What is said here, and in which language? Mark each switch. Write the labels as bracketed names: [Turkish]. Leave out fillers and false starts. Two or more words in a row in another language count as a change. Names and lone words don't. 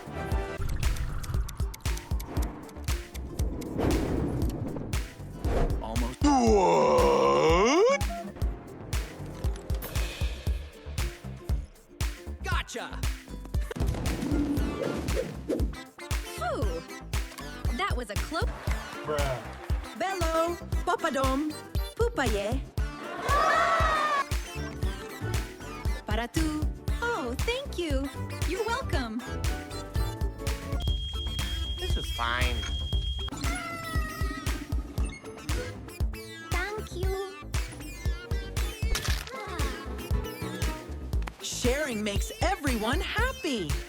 [English] Almost. What? Gotcha! Phew. That was a close. Bello! Papadom! Pupaye! Para tu. Oh, thank you. You're welcome. This is fine. Thank you. Sharing makes everyone happy!